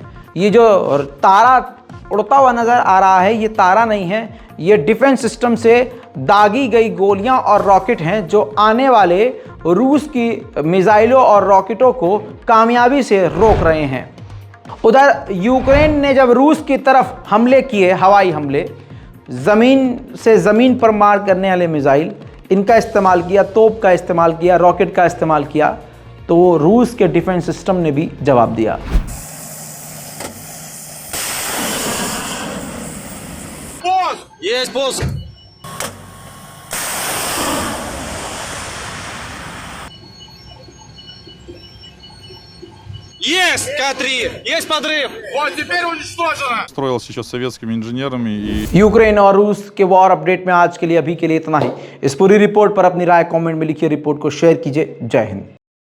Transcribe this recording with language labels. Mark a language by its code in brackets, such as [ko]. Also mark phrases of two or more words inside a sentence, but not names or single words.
[hi] ये जो तारा उड़ता हुआ नजर आ रहा है, ये तारा नहीं है, ये डिफेंस सिस्टम से दागी गई गोलियां और रॉकेट हैं, जो आने वाले रूस की मिसाइलों और रॉकेटों को कामयाबी से रोक रहे हैं। उधर यूक्रेन ने जब रूस की तरफ हमले किए, हवाई हमले, ज़मीन से ज़मीन पर मार करने वाले मिसाइल, इनका इस्तेमाल किया, तोप का इस्तेमाल किया, रॉकेट का इस्तेमाल किया, तो रूस के डिफेंस सिस्टम ने भी जवाब दिया। [ru] Есть, босс! Есть, К3! Есть подрыв! Вот теперь уничтожено! Строился еще советскими инженерами и [hi] यूक्रेन और रूस के वॉर अपडेट में आज के लिए, अभी के लिए इतना ही। इस पूरी रिपोर्ट पर अपनी राय कमेंट में लिखिए, रिपोर्ट को शेयर कीजिए। जय हिंद।